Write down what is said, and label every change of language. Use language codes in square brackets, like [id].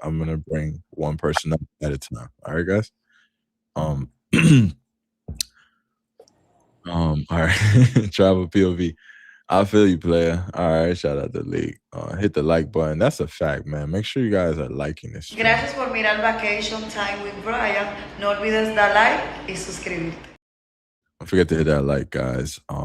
[en] I'm gonna bring one person up at a time. All right, guys. All right. Travel POV. I feel you, player. All right, shout out to League. Hit the like button. That's a fact, man. Make sure you guys are liking this stream. [es] Gracias por mirar Vacation Time with Brian. No olvides dar like y suscribirte. [en] Don't forget to hit that like, guys.